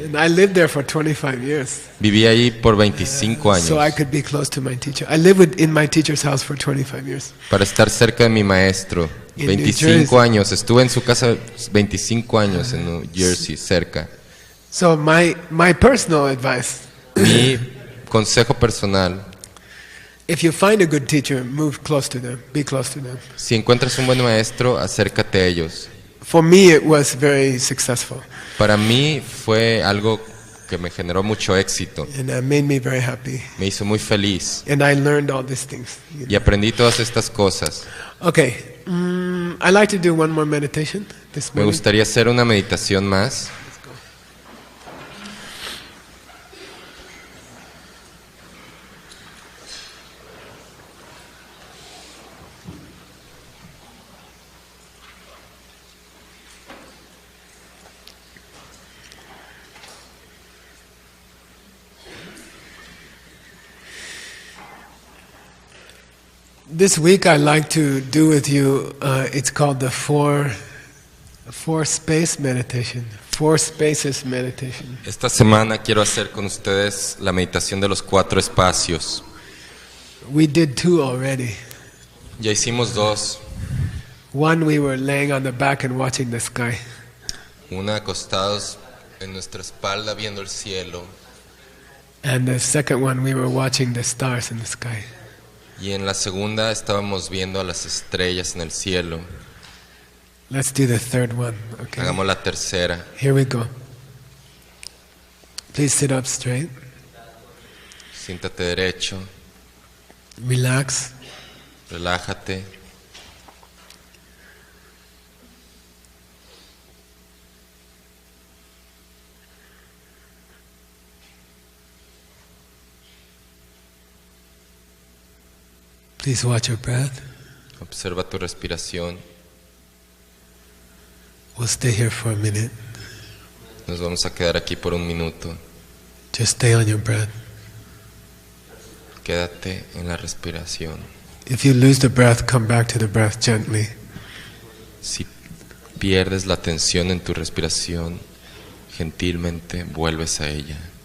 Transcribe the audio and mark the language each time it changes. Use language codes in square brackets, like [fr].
[en] And I lived there for 25 years. [es] Viví allí por 25 años. [en] So I could be close to my teacher. I lived in my teacher's house for 25 years. [es] Para estar cerca de mi maestro. 25 años. Estuve en su casa 25 años en New Jersey, cerca. [en] So my personal advice. [es] Mi consejo personal. [en] If you find a good teacher, move close to them. Be close to them. [es] Si encuentras un buen maestro, acércate a ellos. [en] For me, it was very successful. [es] Para mí fue algo que me generó mucho éxito. [en] And that made me very happy. [es] Me hizo muy feliz. [en] And I learned all these things. [es] Y aprendí todas estas cosas. [en] Okay. I'd like to do one more meditation this [es] Me [en] morning. [es] gustaría hacer una meditación más. [en] This week I'd like to do with you, it's called the four space meditation, 4 spaces meditation. [es] Esta semana quiero hacer con ustedes la meditación de los 4 espacios. [en] We did 2 already. [es] Ya hicimos 2. [en] One we were laying on the back and watching the sky. [es] Una acostados en nuestra espalda viendo el cielo. [en] And the second one we were watching the stars in the sky. [es] Y en la segunda estábamos viendo a las estrellas en el cielo. [en] Let's do the third one. Okay. [es] Hagamos la tercera. [en] Here we go. Please sit up straight. [es] Siéntate derecho. [en] Relax. [es] Relájate. [en] Please watch your breath. [es] Observa tu respiración. [en] We'll stay here for a minute. [es] Nos vamos a quedar aquí por un minuto. [en] Just stay on your breath. [es] Quédate en la respiración. [en] If you lose the breath, come back to the breath gently. [es] Si pierdes la atención en tu respiración, gentilmente vuelves a ella.